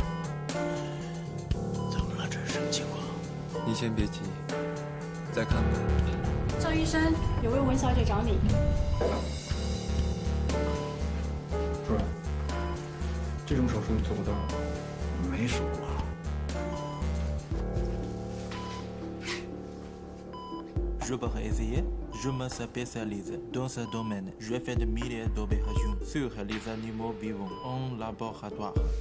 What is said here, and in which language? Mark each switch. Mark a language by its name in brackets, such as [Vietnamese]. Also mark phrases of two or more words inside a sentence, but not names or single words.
[Chinese] 怎么了？这是什么情况？你先别急，再看看。赵医生，有位文小姐找你。主任，这种手术你做不到。没数啊。 [French] Je peux essayer. Je me spécialise dans ce domaine. Je fais des milliers d'opérations sur les animaux vivants en laboratoire.